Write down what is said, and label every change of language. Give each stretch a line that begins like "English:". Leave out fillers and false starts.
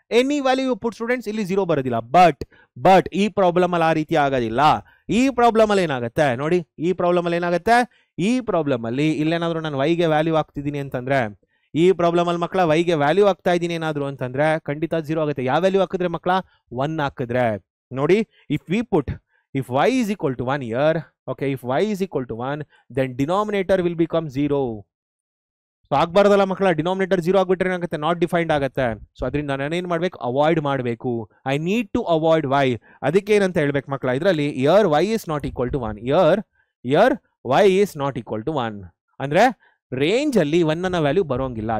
English: any value you put students
Kannada: ಇಲ್ಲಿ 0 ಬರೋದಿಲ್ಲ. But ಈ ಪ್ರಾಬ್ಲಮ್ ಅಲ್ಲಿ ಆ ರೀತಿ ಆಗೋದಿಲ್ಲ. ಈ ಪ್ರಾಬ್ಲಮ್ ಅಲ್ಲಿ ಏನಾಗುತ್ತೆ ನೋಡಿ, ಈ ಪ್ರಾಬ್ಲಮ್ ಅಲ್ಲಿ ಏನಾಗುತ್ತೆ, ಈ ಪ್ರಾಬ್ಲಮ್ ಅಲ್ಲಿ ಇಲ್ಲೇನಾದ್ರೂ ನಾನು ವೈಗೆ ವ್ಯಾಲ್ಯೂ ಹಾಕ್ತಿದ್ದೀನಿ ಅಂತಂದ್ರೆ, ಈ ಪ್ರಾಬ್ಲಮ್ ಅಲ್ಲಿ ಮಕ್ಕಳ ವೈಗೆ ವ್ಯಾಲ್ಯೂ ಹಾಕ್ತಾ ಇದ್ದೀನಿ ಏನಾದ್ರು ಅಂತಂದ್ರೆ ಖಂಡಿತ 0 ಆಗುತ್ತೆ. ಯಾವ ವ್ಯಾಲ್ಯೂ ಹಾಕಿದ್ರೆ ಮಕ್ಕಳ, 1 ಹಾಕಿದ್ರೆ ನೋಡಿ,
English: if y is equal to 1 here, okay, if y is equal to 1, then denominator will become 0.
Kannada: So ಆಗ್ಬಾರ್ದಲ್ಲ ಮಕ್ಕಳ, ಡಿನಾಮಿನೇಟರ್ 0 ಆಗ್ಬಿಟ್ರೆ ಏನಾಗುತ್ತೆ, ನಾಟ್ ಡಿಫೈನ್ಡ್ ಆಗುತ್ತೆ. ಸೊ ಅದರಿಂದ ನಾನೇನು ಮಾಡ್ಬೇಕು, ಅವಾಯ್ಡ್ ಮಾಡಬೇಕು.
English: I need to avoid y.
Kannada: ಅದಕ್ಕೆ ಏನಂತ ಹೇಳ್ಬೇಕು ಮಕ್ಕಳ ಇದರಲ್ಲಿ,
English: here y is not equal to 1,
Kannada: year y is not equal to 1 ಅಂದ್ರೆ ರೇಂಜ್ ಅಲ್ಲಿ 1 ಅನ್ನ ವ್ಯಾಲ್ಯೂ ಬರೋಂಗಿಲ್ಲ.